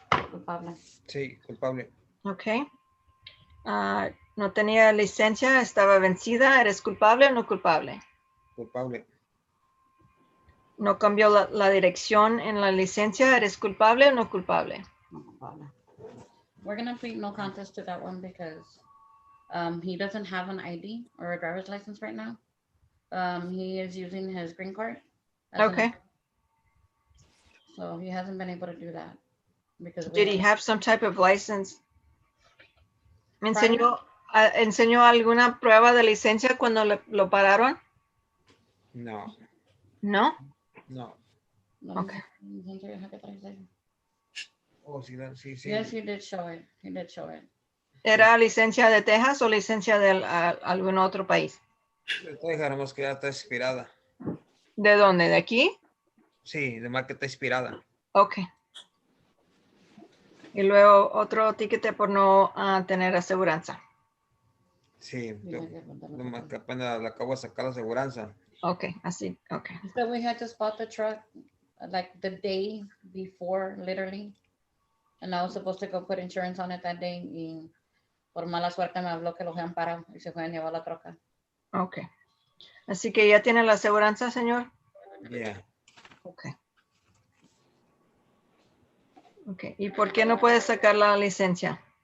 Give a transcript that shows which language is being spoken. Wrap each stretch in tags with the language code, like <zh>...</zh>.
<es>Culpable. Sí, culpable.</es> <en>Okay.</en> <es>No tenía licencia, estaba vencida. ¿Eres culpable o no culpable? Culpable. No cambió la dirección en la licencia. ¿Eres culpable o no culpable? No culpable.</es> <en>We're gonna plead no contest to that one because he doesn't have an ID or a driver's license right now. He is using his green card. Okay. So he hasn't been able to do that because Did he have some type of license?</en> <es>¿Me enseñó alguna prueba de licencia cuando lo pararon? No. No? No.</es> <en>Okay.</en> <es>Oh, sí, sí, sí.</es> <en>Yes, he did show it. He did show it.</en> <es>¿Era licencia de Texas o licencia de algún otro país? Dijéramos que ya está expirada. ¿De dónde? ¿De aquí? Sí, de marca expirada. Ok. Y luego otro ticket por no tener aseguranza. Sí, nomás que apenas le acabo de sacar la aseguranza. Ok, así, ok.</es> <en>So we had to spot the truck like the day before, literally. And I was supposed to go put insurance on it that day.</en> <es>Y por mala suerte me habló que los habían parado y se fueron a llevar la troca. Ok. Así que ya tiene la aseguranza, señor.</es> <en>Yeah. Ok. Ok.</en> <es>¿Y por qué no puede sacar la licencia?</es>